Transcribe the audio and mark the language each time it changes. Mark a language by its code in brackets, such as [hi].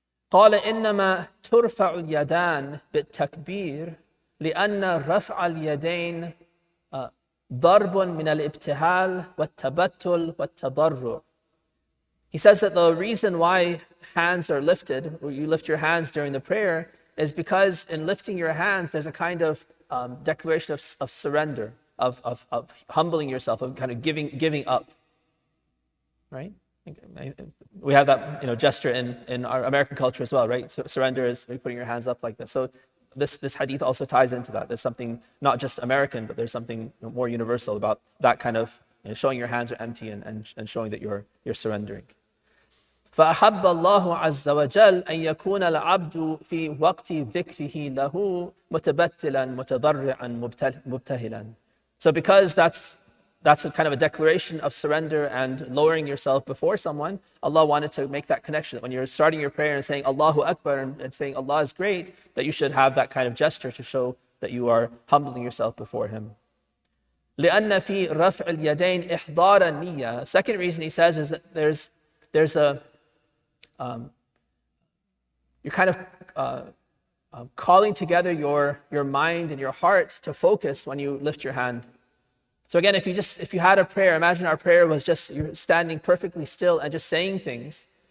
[ar] قال إنما ترفع اليدان بالتكبير لأن رفع اليدين ضرب من الابتهال والتبتل والتضرع. [en] He says that the reason why hands are lifted, or you lift your hands during the prayer, is because in lifting your hands, there's a kind of declaration of surrender, of humbling yourself, of kind of giving up, right? We have that gesture in our American culture as well, right? So surrender is putting your hands up like this. So this hadith also ties into that. There's something not just American, but there's something more universal about that kind of showing your hands are empty and showing that you're surrendering. [ar] فأحب الله عز وجل أن يكون العبد في وقت ذكره له متبتلا متضرعا مبتهلا. [en] So because that's a kind of a declaration of surrender and lowering yourself before someone, Allah wanted to make that connection. When you're starting your prayer and saying Allahu Akbar and saying Allah is great, that you should have that kind of gesture to show that you are humbling yourself before Him. [ar] لأن في رفع اليدين إحضار النية. [en] Second reason he says is that there's a you're kind of calling together your mind and your heart to focus when you lift your hand. So again, if you had a prayer, imagine our prayer was just you're standing perfectly still and just saying things.